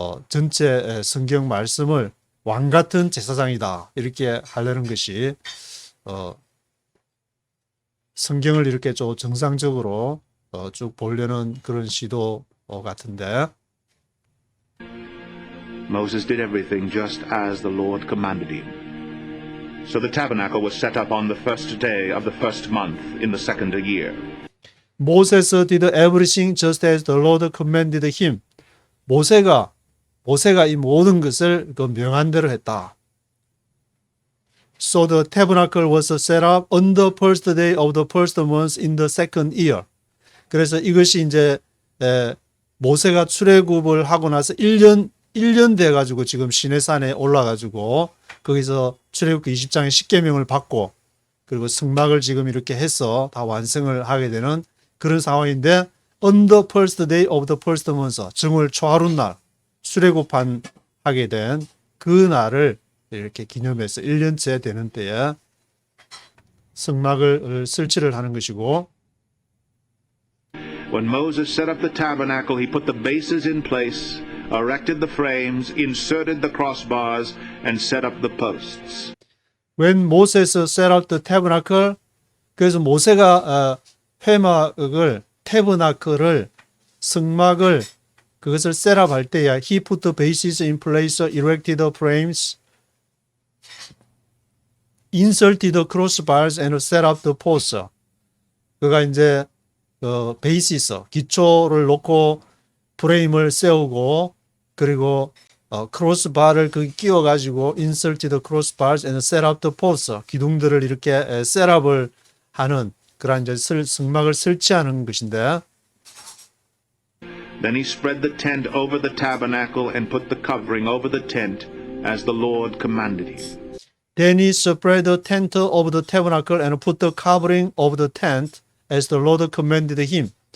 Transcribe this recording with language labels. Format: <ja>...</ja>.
<ko>전체 성경 말씀을 왕 같은 제사장이다 이렇게 하려는 것이 성경을 이렇게 좀 정상적으로 쭉 보려는 그런 시도 같은데</ko> <en>Moses did everything just as the Lord commanded him. So the tabernacle was set up on the first day of the first month in the second year. Moses did everything just as the Lord commanded him.</en> <ko>모세가 이 모든 것을 그 명한 대로 했다.</ko> <en>So the tabernacle was set up on the first day of the first month in the second year.</en> <ko>그래서 이것이 이제 모세가 출애굽을 하고 나서 1년 돼 가지고 지금 시내산에 올라 가지고 거기서 출애굽기 20장의 십계명을 받고 그리고 성막을 지금 이렇게 해서 다 완성을 하게 되는 그런 상황인데</ko> <en>on the first day of the first month</en> <ko>정월 초하룻날 출애굽한 하게 된 그 날을 이렇게 기념해서 1년째 되는 때에 성막을 설치를 하는 것이고</ko> <en>When Moses set up the tabernacle, he put the bases in place, erected the frames, inserted the crossbars, and set up the posts. When Moses set up the tabernacle,</en> <ko>그래서 모세가 회막을 태브나클을 성막을 그것을 셋업할 때야</ko> <en>he put the bases in place, erected the frames, inserted the crossbars and set up the posts.</en> <ko>그가 이제 베이시스 기초를 놓고 프레임을 세우고 그리고 크로스바를 그 끼워 가지고</ko> <en>inserted the crossbars and set up the posts</en> <ko>기둥들을 이렇게 셋업을 하는 그런 이제 성막을 설치하는 것인데.</ko> <en>Then he spread the tent over the tabernacle and put the covering over the tent as the Lord commanded him. Then he spread the tent over the tabernacle and put the covering over the tent as the Lord commanded him.</en>